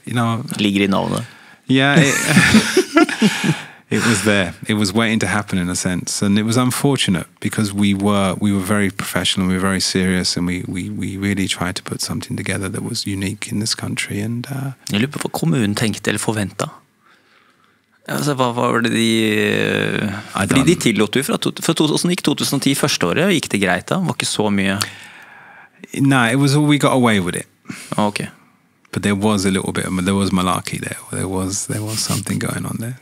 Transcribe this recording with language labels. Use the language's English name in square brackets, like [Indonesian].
[Norwegian] Ligger I navnet. [English] Yeah. It was there. It was waiting to happen in a sense, and it was unfortunate because we were very professional, we were very serious, and we really tried to put something together that was unique in this country. And [Norwegian] jeg lurer på hva kommunen tenkte eller forventet. Altså, hva var det fordi de tillot jo for 2010 første året, gikk det greit da? Var ikke så mye? [English] No, it was all we got away with it. Okay. But there was a little bit, there was malarkey there. There was something going on there.